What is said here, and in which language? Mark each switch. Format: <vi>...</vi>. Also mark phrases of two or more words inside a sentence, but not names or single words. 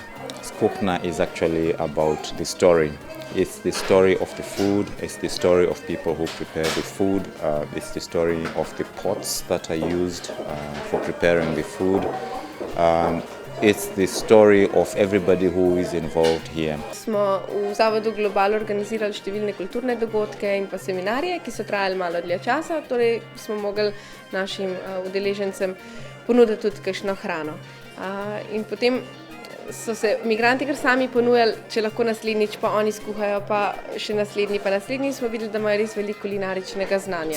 <en>Skuhna is actually about the story. It's the story of the food, it's the story of people who prepare the food, it's the story of the pots that are used for preparing the food. It's the story of everybody who is involved here.</en> <sl>Smo v Zavodu Global organizirali številne kulturne dogodke in pa seminarje, ki so trajali malo dlje časa, torej smo mogli našim udeležencem ponuditi tudi kakšno hrano. In potem so se migranti kar sami ponujali, če lahko naslednjič pa oni skuhajo, pa še naslednji, pa naslednji, smo videli, da imajo res veliko kulinaričnega znanja.</sl>